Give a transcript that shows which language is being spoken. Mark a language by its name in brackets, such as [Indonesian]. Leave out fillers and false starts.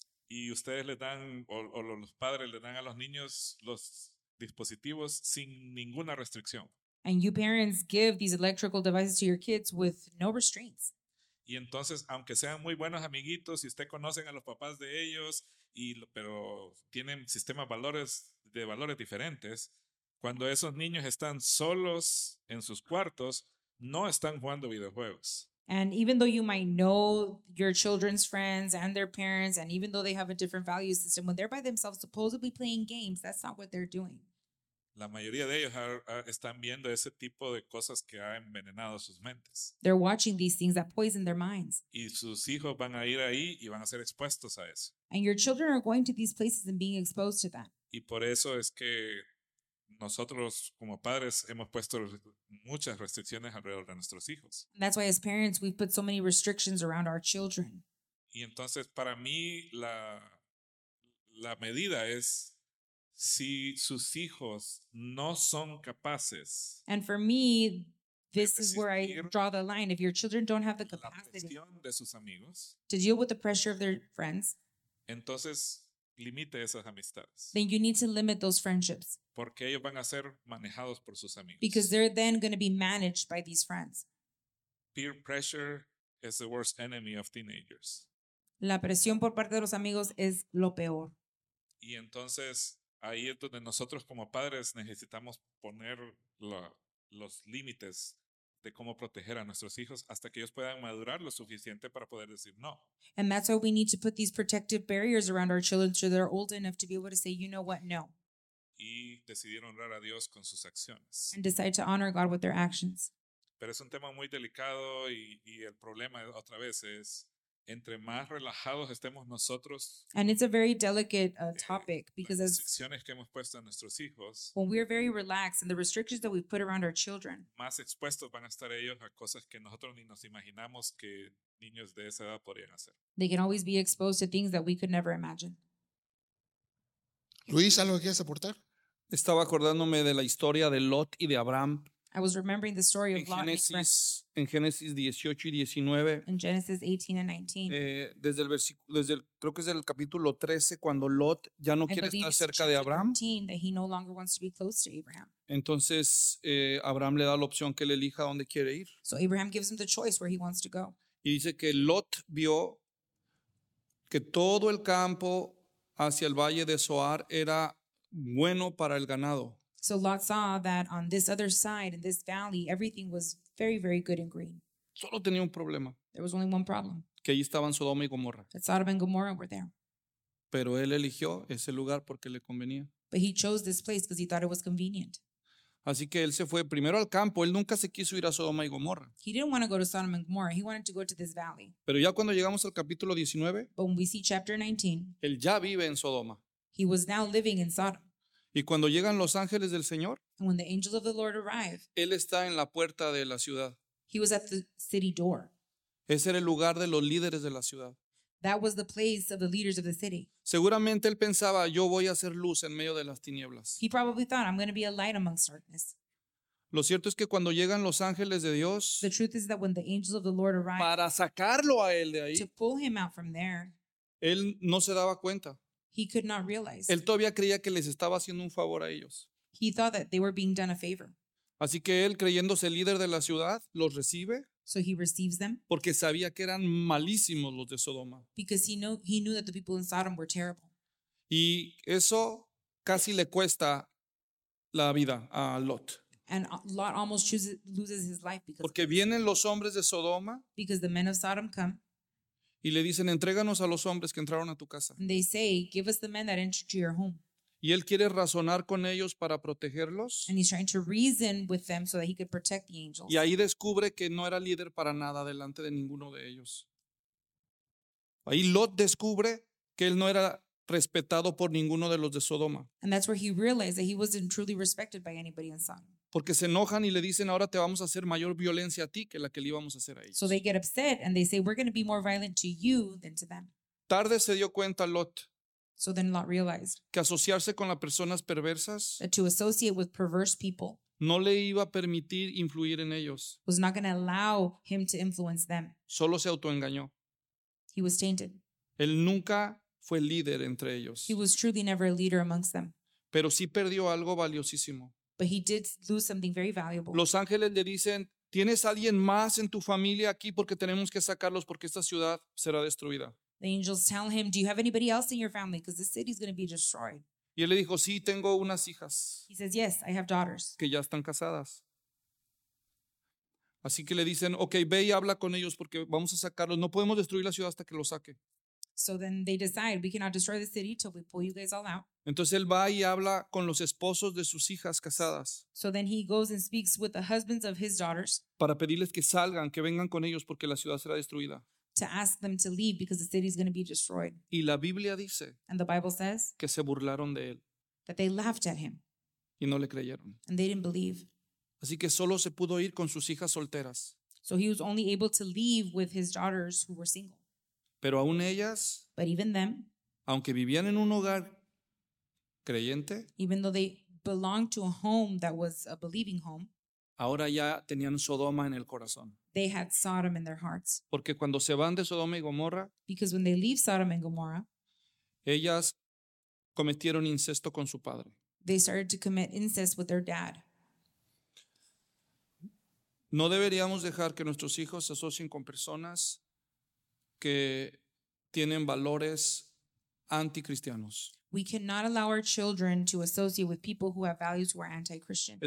[Spanish] Y ustedes le dan, o los padres le dan a los niños los dispositivos sin ninguna restricción. [English] And you parents give these electrical devices to your kids with no restraints. [Spanish] Y entonces, aunque sean muy buenos amiguitos, si usted conocen a los papás de ellos, pero tienen sistemas de valores diferentes, cuando esos niños están solos en sus cuartos, no están jugando videojuegos. [English] And even though you might know your children's friends and their parents, and even though they have a different value system, when they're by themselves supposedly playing games, that's not what they're doing. [Spanish] La mayoría de ellos están viendo ese tipo de cosas que ha envenenado sus mentes. [English] They're watching these things that poison their minds. [Spanish] Y sus hijos van a ir ahí y van a ser expuestos a eso. [English] And your children are going to these places and being exposed to that. [Spanish] Y por eso es que nosotros como padres hemos puesto muchas restricciones alrededor de nuestros hijos. [English] That's why as parents we've put so many restrictions around our children. [Spanish] Y entonces para mí la medida es si sus hijos no son capaces. [English] And for me this is where I draw the line. If your children don't have the capacity [Spanish] de sus amigos, [English] to deal with the pressure of their friends, [Spanish] entonces limite esas amistades. [English] Then you need to limit those friendships. [Spanish] Porque ellos van a ser manejados por sus amigos. [English] Because they're then going to be managed by these friends. Peer pressure is the worst enemy of teenagers. [Spanish] La presión por parte de los amigos es lo peor. Y entonces ahí es donde nosotros como padres necesitamos poner los límites de cómo proteger a nuestros hijos hasta que ellos puedan madurar lo suficiente para poder decir no. [English] And that's why we need to put these protective barriers around our children so they're old enough to be able to say, you know what, no. [Spanish] Y decidir honrar a Dios con sus acciones. [English] And decide to honor God with their actions. [Spanish] Pero es un tema muy delicado y el problema otra vez es entre más relajados estemos nosotros. [English] And it's a very delicate topic because [Spanish] las restricciones que hemos puesto a nuestros hijos, [English] when we are very relaxed and the restrictions that we've put around our children, [Spanish] más expuestos van a estar ellos a cosas que nosotros ni nos imaginamos que niños de esa edad podrían hacer. [English] They can always be exposed to things that we could never imagine. [Spanish] Luis, ¿algo que quieres aportar? Estaba acordándome de la historia de Lot y de Abraham. [English] I was remembering the story of Lot and Abraham. [Spanish] En Génesis 18 y 19. [English] In Genesis 18 and 19. [Spanish] Creo que es el capítulo 13 cuando Lot ya no quiere estar cerca de Abraham. [English] That he no longer wants to be close to Abraham. [Spanish] Entonces Abraham le da la opción que él elija dónde quiere ir. [English] So Abraham gives him the choice where he wants to go. [Spanish] Y dice que Lot vio que todo el campo hacia el valle de Zoar era bueno para el ganado. [English] So Lot saw that on this other side, in this valley, everything was very, very good and green. [Spanish] Solo tenía un problema. [English] There was only one problem. [Spanish] Que allí estaban Sodoma y Gomorra. [English] That Sodom and Gomorrah were there. [Spanish] Pero él eligió ese lugar porque le convenía. [English] But he chose this place because he thought it was convenient. [Spanish] Así que él se fue primero al campo. Él nunca se quiso ir a Sodoma y Gomorra. [English] He didn't want to go to Sodom and Gomorrah. He wanted to go to this valley. [Spanish] Pero ya cuando llegamos al capítulo 19, [English] when we see chapter 19, [Spanish] él ya vive en Sodoma. [English] He was now living in Sodom. [Spanish] Y cuando llegan los ángeles del Señor, [English] and when the angels of the Lord arrive, [Spanish] él está en la puerta de la ciudad. [English] He was at the city door. [Spanish] Ese era el lugar de los líderes de la ciudad. [English] That was the place of the leaders of the city. [Spanish] Seguramente él pensaba, yo voy a ser luz en medio de las tinieblas. [English] He probably thought, I'm going to be a light amongst darkness. [Spanish] Lo cierto es que cuando llegan los ángeles de Dios, [English] the truth is that when the angels of the Lord arrived, [Spanish] para sacarlo a él de ahí, [English] to pull him out from there, [Spanish] él no se daba cuenta. [English] He could not realize. [Spanish] Él todavía creía que les estaba haciendo un favor a ellos. [English] He thought that they were being done a favor. [Spanish] Así que él, creyéndose líder de la ciudad, los recibe. [English] So he receives them. [Spanish] Porque sabía que eran malísimos los de Sodoma. [English] Because he knew that the people in Sodom were terrible. [Spanish] Y eso casi le cuesta la vida a Lot. [English] And Lot almost loses his life because. [Spanish] Porque vienen los hombres de Sodoma. [English] Because the men of Sodom come. [Spanish] Y le dicen, entréganos a los hombres que entraron a tu casa. [English] And they say, give us the men that entered to your home. [Spanish] Y él quiere razonar con ellos para protegerlos. [English] And he's trying to reason with them so that he could protect the angels. [Spanish] Y ahí descubre que no era líder para nada delante de ninguno de ellos. Ahí Lot descubre que él no era respetado por ninguno de los de Sodoma. [English] And that's where he realized that he wasn't truly respected by anybody in Sodom. [Spanish] Porque se enojan y le dicen, ahora te vamos a hacer mayor violencia a ti que la que le íbamos a hacer a ellos. [English] So they get upset and they say, we're going to be more violent to you than to them. [Spanish] Tarde se dio cuenta Lot. [English] So then Lot realized [Spanish] que asociarse con las personas perversas, [English] that to associate with perverse people, [Spanish] no le iba a permitir influir en ellos. [English] Was not going to allow him to influence them. [Spanish] Solo se autoengañó. [English] He was tainted. [Spanish] Él nunca fue líder entre ellos. [English] He was truly never a leader amongst them. [Spanish] Pero sí perdió algo valiosísimo. [English] But he did lose something very valuable. [Spanish] Los ángeles le dicen, tienes alguien más en tu familia aquí porque tenemos que sacarlos porque esta ciudad será destruida. [English] The angels tell him, do you have anybody else in your family? Because this city is going to be destroyed. [Spanish] Y él le dijo, sí, tengo unas hijas. [English] He says, yes, I have daughters. [Spanish] Que ya están casadas. Así que le dicen, okay, ve y habla con ellos porque vamos a sacarlos. No podemos destruir la ciudad hasta que los saque. [English] So then they decide, we cannot destroy the city till we pull you guys all out. [Spanish] Entonces él va y habla con los esposos de sus hijas casadas. [English] So then he goes and speaks with the husbands of his daughters. [Spanish] Para pedirles que salgan, que vengan con ellos porque la ciudad será destruida. [English] To ask them to leave because the city is going to be destroyed. [Spanish] Y la Biblia dice, [English] and the Bible says, [Spanish] que se burlaron de él. [English] That they laughed at him. [Spanish] Y no le creyeron. [English] And they didn't believe. [Spanish] Así que solo se pudo ir con sus hijas solteras. [English] So he was only able to leave with his daughters who were single. [Spanish] Pero aún ellas, [English] but even them, [Spanish] aunque vivían en un hogar creyente, [English] even though they belonged to a home that was a believing home, [Spanish] ahora ya tenían Sodoma en el corazón. [English] They had Sodom in their hearts. [Spanish] Porque cuando se van de Sodoma y Gomorra, [English] because when they leave Sodom and Gomorrah, [Spanish] ellas cometieron incesto con su padre. [English] They started to commit incest with their dad. [Spanish] No deberíamos dejar que nuestros hijos se asocien con personas que tienen valores anticristianos. [English] We cannot allow our children to associate with people who have values who are anti-Christian.